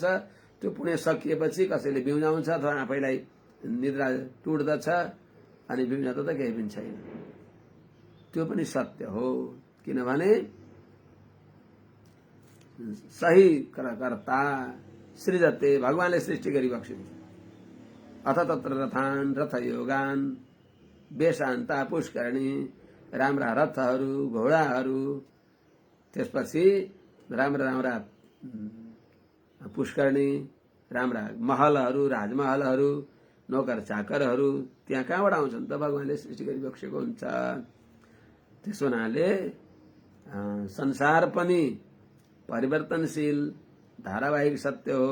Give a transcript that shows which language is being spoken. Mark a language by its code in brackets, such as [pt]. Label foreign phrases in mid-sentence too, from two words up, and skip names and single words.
[ne] त्यो पुण्य सकिएपछि कसैले बिउजाउँछ अथवा आफैलाई निद्रा टुट्दछ अनि बिउजाउँदा त केही पनि छैन। त्यो पनि सत्य हो। किनभने [sa] सही कर्ता सृजते, [ne] भगवानले सृष्टि गरिबक्सिन्छ। [sa] अथ तत्र रथान् रथयोगान् वेशान्ता पुष्करिणी, [ne] राम्रा रथहरू घोडाहरू, त्यसपछि राम्रा पुष्करिणी, राम्रा महलहरू राजमहलहरू, नोकर चाकरहरू त्यहाँ कहाँबाट आउँछन् त? भगवानले सृष्टि गरिबक्सेको हुन्छ। त्यसो हुनाले संसार पनि परिवर्तनशील धारावाहिक सत्य हो।